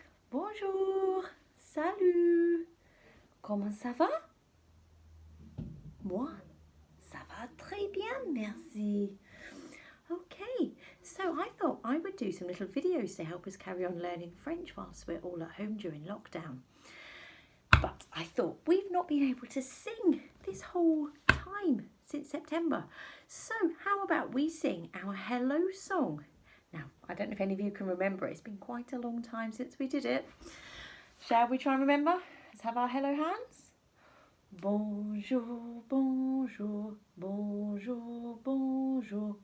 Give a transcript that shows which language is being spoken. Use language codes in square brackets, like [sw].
[fr] Bonjour, salut, comment ça va? Moi, ça va très bien, merci. [en] Okay, so I thought I would do some little videos to help us carry on learning French whilst we're all at home during lockdown. But I thought we've not been able to sing this whole time since September. So how about we sing our hello song? Now, I don't know if any of you can remember it. It's been quite a long time since we did it. Shall we try and remember? Let's have our hello hands. [fr] Bonjour, bonjour, bonjour, bonjour.